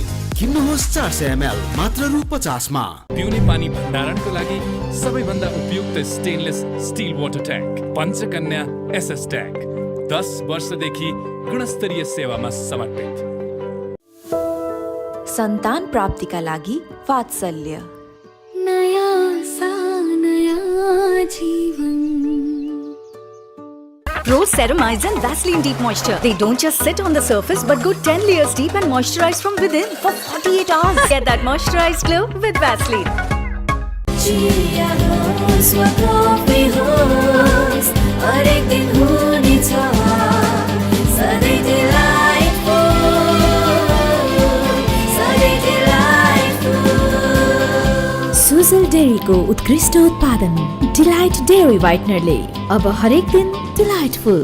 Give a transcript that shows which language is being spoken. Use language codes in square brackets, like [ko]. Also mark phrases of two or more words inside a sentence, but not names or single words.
[ne] किन्नुहोस् 400 ml मात्र रु 50 मा। पिउने पानी भण्डारणको लागि सबैभन्दा उपयुक्त [en] stainless steel water tank [ne] पञ्चकन्या SS ट्याङ्क 10 वर्षदेखि गुणस्तरीय सेवामा समर्पित। सन्तान प्राप्तिका लागि वात्सल्य। नया सा नया जीवन। [en] Rose Ceramides and Vaseline Deep Moisture. They don't just sit on the surface but go 10 layers deep and moisturize from within for 48 hours. Get that moisturized glow with Vaseline. Chia rose wa coffee rose. [ne] हरेक दिन हुनेछ सधैँ delightful, सधैँ delightful. सुजल डेरीको उत्कृष्ट उत्पादन डिलाइट डेरी व्हाइटनरले अब हरेक दिन डिलाइटफुल।